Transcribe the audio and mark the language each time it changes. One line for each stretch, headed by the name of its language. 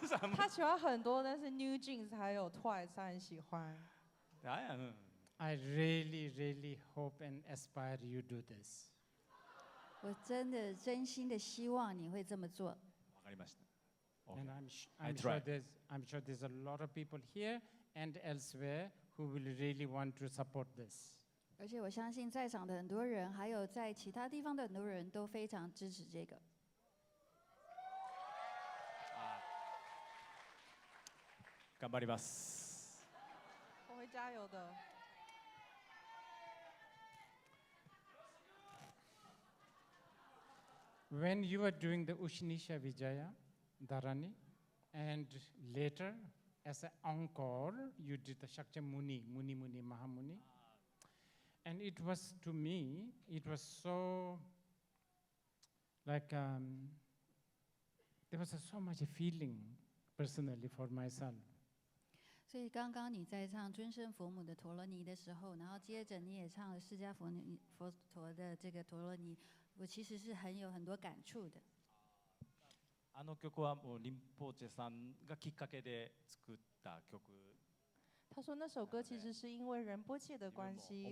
Chinese: 他喜欢很多，但是 New Jeans 还有 Twice 他很喜欢。
English: I really, really hope and aspire you do this.
Chinese: 我真的真心的希望你会这么做。
Japanese: わかりました。
English: And I I'm sure there's a lot of people here and elsewhere who will really want to support this.
Chinese: 而且我相信在场的很多人，还有在其他地方的很多人都非常支持这个。
Japanese: 頑張ります。
Chinese: 我会加油的。
English: When you were doing the Ushnisha Vijaya, Dharani, and later as an encore, you did the Shakyamuni, Muni Muni Mahamuni. And it was, to me, it was so, like, there was so much feeling personally for myself.
Chinese: 所以刚刚你在唱尊胜佛母的陀罗尼的时候，然后接着你也唱了释迦佛陀的这个陀罗尼，我其实是有很多感触的。
Japanese: あの曲はもうリンポーチェさんがきっかけで作った曲。
Chinese: 他说那首歌其实是因为仁波切的关系